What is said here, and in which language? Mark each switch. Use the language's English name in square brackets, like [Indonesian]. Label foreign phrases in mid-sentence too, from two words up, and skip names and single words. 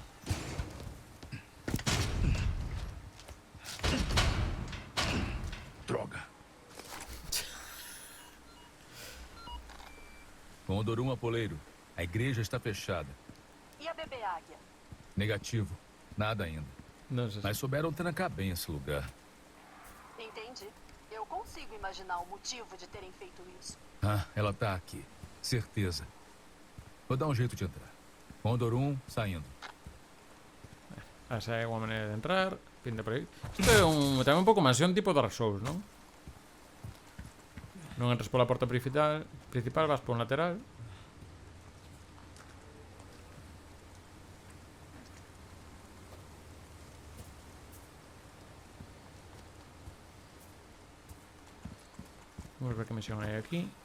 [Portuguese] Droga. Condorum Apoleiro, a igreja está fechada. E a bebê águia? Negativo, nada ainda. [Galician] Non sei. [Portuguese] Mas souberam trancar bem esse lugar. Entendi. Eu consigo imaginar o motivo de terem feito isso. Ah, ela tá aqui. Certeza. Vou dar um jeito de entrar. Condorum saindo. [Galician] Esa é unha maneira de entrar. Pinta por aí. Isto é tamén un pouco mansión tipo Dark Souls, non? Non entras pola porta principal, vas por un lateral. Vamos ver que misión hai aquí.